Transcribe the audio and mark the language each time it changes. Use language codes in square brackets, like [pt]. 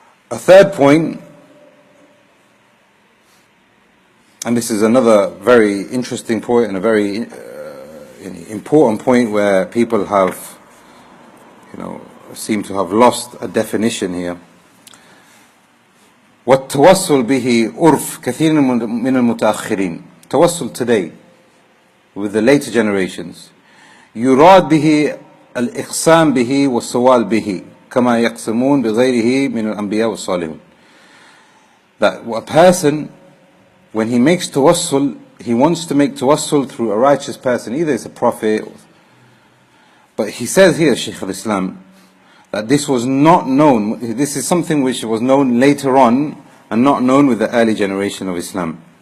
[en] A third point, and this is another very interesting point and a very important point where people have, seem to have lost a definition here. [ar] والتوسل به عرف كثير من المتأخرين. [en] Tawassul today, with the later generations, [ar] يراد به الإقسام به والسوال به كما يقسمون بغيره من الأنبياء والصالحين. [en] That a person, when he makes tawassul, he wants to make tawassul through a righteous person, either it's a prophet, but he says here, Shaykh al-Islam, that this was not known, this is something which was known later on and not known with the early generation of Islam.